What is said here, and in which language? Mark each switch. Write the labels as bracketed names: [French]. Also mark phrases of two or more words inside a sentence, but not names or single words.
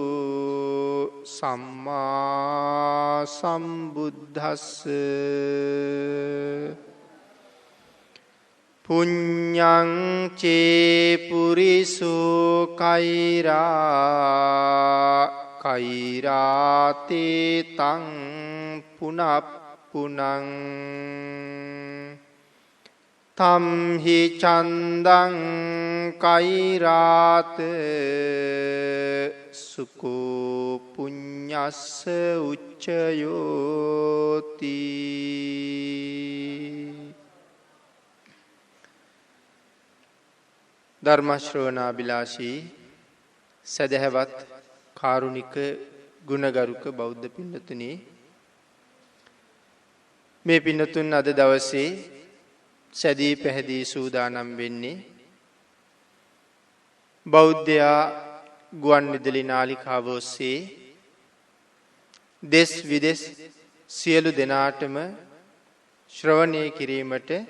[Pali] සම්මා සම්බුද්දස්ස පුඤ්ඤං චේ පුරිසු කෛරා කෛරාතේ තං පුනප්පුනං තම්හි චන්දං කෛරාත සුකෝ පුඤ්ඤස්ස උච්චයෝති. [Sinhala] ධර්ම ශ්‍රවණාබිලාෂී සදහවත් කාරුණික ගුණගරුක බෞද්ධ පින්නතුනි, මේ පින්නතුන් අද දවසේ සැදී පැහැදී සූදානම් වෙන්නේ බෞද්ධයා ගුවන් විදුලි නාලිකාව ඔස්සේ දෙස් විදෙස් සියලු දෙනාටම ශ්‍රවණය කිරීමට